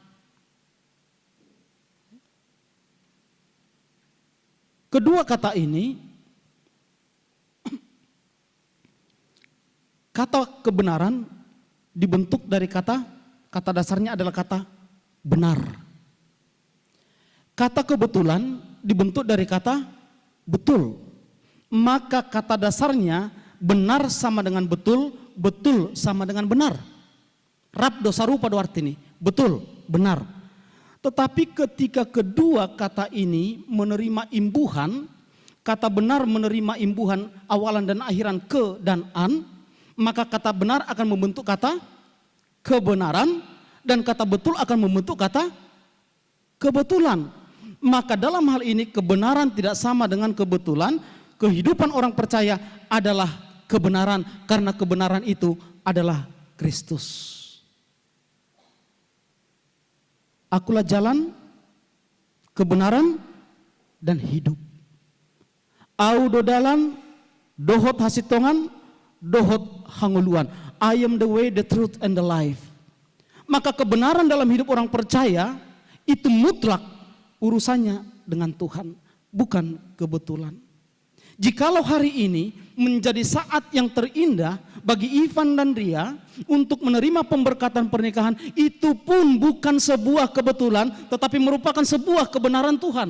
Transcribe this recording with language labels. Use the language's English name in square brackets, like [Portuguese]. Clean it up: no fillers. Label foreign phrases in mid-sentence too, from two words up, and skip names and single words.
[Indonesian] Kedua kata ini, kata kebenaran dibentuk dari kata dasarnya adalah kata benar. Kata kebetulan dibentuk dari kata betul. Maka kata dasarnya benar sama dengan betul, betul sama dengan benar. [Batak Toba] Rab dosa rupa do arti ini, [Indonesian] betul, benar. Tetapi ketika kedua kata ini menerima imbuhan, kata benar menerima imbuhan awalan dan akhiran ke dan an, maka kata benar akan membentuk kata kebenaran dan kata betul akan membentuk kata kebetulan. Maka dalam hal ini kebenaran tidak sama dengan kebetulan. Kehidupan orang percaya adalah kebenaran karena kebenaran itu adalah Kristus. Akulah jalan, kebenaran, dan hidup. [Batak Toba] Au dodalan, dohot hasitongan, dohot hanguluan. [English] I am the way, the truth, and the life. [Indonesian] Maka kebenaran dalam hidup orang percaya itu mutlak urusannya dengan Tuhan, bukan kebetulan. Jikalau hari ini menjadi saat yang terindah bagi Ivan dan Ria untuk menerima pemberkatan pernikahan, itu pun bukan sebuah kebetulan, tetapi merupakan sebuah kebenaran Tuhan.